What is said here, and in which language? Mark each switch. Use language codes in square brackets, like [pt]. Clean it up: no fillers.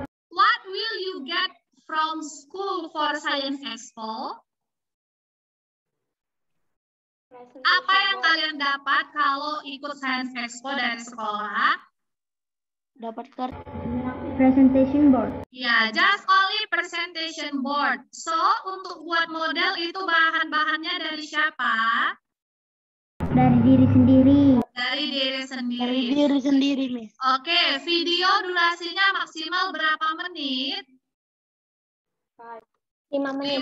[en] What will you get from school for Science Expo? [id] Apa yang kalian dapat kalau ikut Science Expo dari sekolah? Dapat kartu. [en] Presentation board. Ya, just only presentation board. [id] So, untuk buat model itu bahan-bahannya dari siapa? Dari diri sendiri. Dari diri sendiri. Dari diri sendiri, Miss. Oke, video durasinya maksimal berapa menit? 5 menit.